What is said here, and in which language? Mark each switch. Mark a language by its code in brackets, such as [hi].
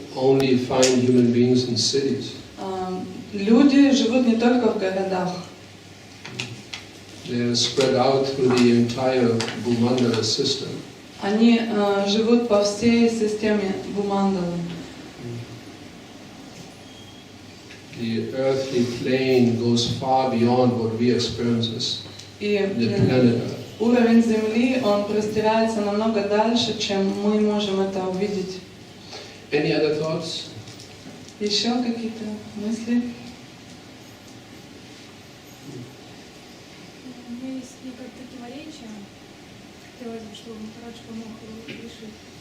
[en] only find human beings in cities. [ru] Люди живут не только в городах. [en] They are spread out through the entire Bhumandala system. [ru] Они живут по всей системе Бхумандалы. [en] The earthly plane goes far beyond what we experience [ru] И [en] in the planet Earth. [ru] уровень Земли, он простирается намного дальше, чем мы можем это увидеть. [en] Any other thoughts? [ru] Еще какие-то мысли? У меня есть некое противоречие, что Махарадж помог решить.